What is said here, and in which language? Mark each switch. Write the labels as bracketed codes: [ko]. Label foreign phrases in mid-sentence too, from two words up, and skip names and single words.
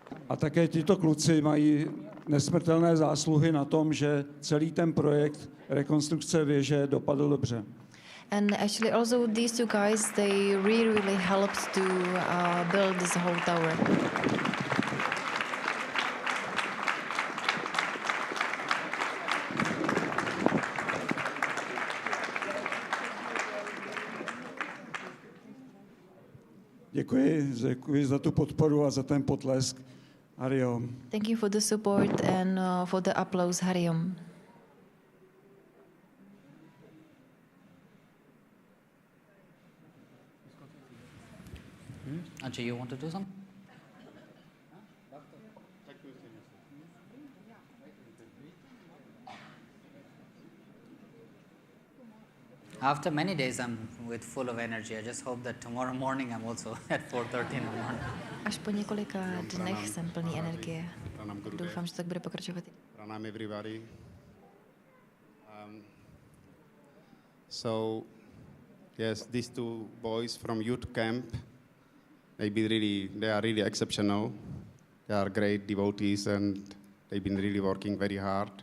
[cs] A také tito kluci mají nesmrtelné zásluhy na tom, že celý ten projekt rekonstrukce věže dopadl dobře. [en] And actually also these two guys, they really helped to build this whole tower. [cs] Děkuji za tu podporu a za ten potlesk. Hariom. [en] Thank you for the support and for the applause, Hariom. Ajay, you want to do something? After many days, I'm full of energy. I just hope that tomorrow morning I'm also at 4:30 in the morning. [cs] Až po několika dnech jsem plný energie. Doufám, že tak bude pokračovat. [en] Pranam everybody. So, yes, these two boys from youth camp, they are really exceptional. They are great devotees and they've been really working very hard.